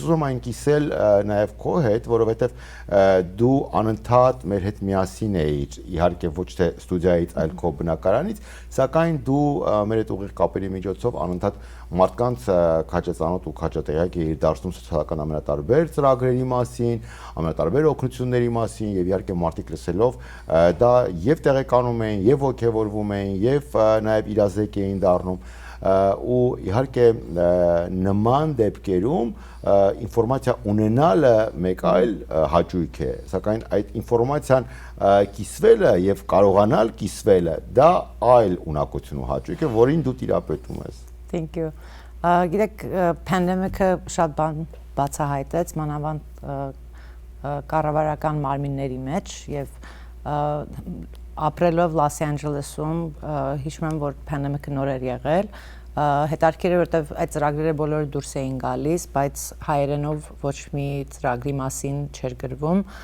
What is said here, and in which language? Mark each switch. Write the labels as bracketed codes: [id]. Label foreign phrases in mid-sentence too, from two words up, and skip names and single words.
[hy] ուզում եմ այն կիսել նաև քո հետ, որովհետև դու անընդհատ մեր հետ միասին էիր, իհարկե ոչ թե ստուդիայից, այլ քո բնակարանից, սակայն դու մեր հետ ուղիղ կապերի միջոցով անընդհատ մարդկանց քաջածանոթ ու քաջատեղյակ էիր դարձնում սոցիալական ամենատարբեր ծրագրերի մասին, ամենատարբեր օգնությունների մասին եւ իհարկե մարդիկ լսելով դա եւ տեղեկանում էին, եւ ոգևորվում էին, եւ նաեւ իրազեկ էին դառնում ու իհարկե նման դեպքերում ինֆորմացիա ունենալը մեկ այլ հաճույք է, սակայն այդ ինֆորմացիան կիսվելը եւ կարողանալ կիսվելը դա այլ ունակություն ու հաճույք է, որին դու տիրապետում ես։ [en] Thank you. [hy] Գիտեք, pandemic-ը շատ բան բացահայտեց մանավանդ կառավարական մարմինների մեջ եւ ապրելով Լոս Անջելեսում հիշում եմ որ pandemic-ը նոր էր եղել հետաքրքիր է որտեվ այդ ծրագրերը բոլորը դուրս էին գալիս բայց հայերենով ոչ մի ծրագրի մասին չէր գրվում